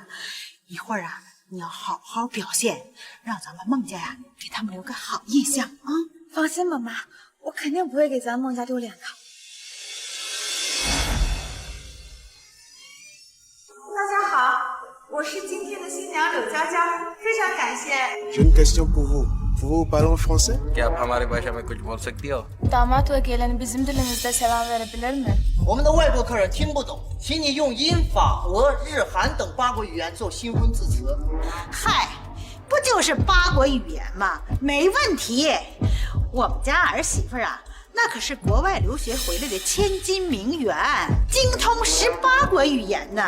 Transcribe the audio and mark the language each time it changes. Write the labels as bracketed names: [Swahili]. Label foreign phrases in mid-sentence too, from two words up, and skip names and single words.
[Chinese] 一会儿啊，你要好好表现，让咱们孟家呀给他们留个好印象啊！放心吧，妈，我肯定不会给咱孟家丢脸的。大家好，我是今天的新娘柳娇娇，非常感谢 [French] J'ai une question pour vous. Vous parlez français? [Hindi] क्या आप हमारे भाषा में कुछ बोल सकती हो? [Turkish] Damat vekilin bizim dilimizde selam verebilir mi? [Chinese] 我们的外国客人听不懂，请你用英、法、俄、日、韩等8国语言做新婚致辞。嗨，不就是8国语言吗？没问题。我们家儿媳妇啊，那可是国外留学回来的千金名媛，精通18国语言呢。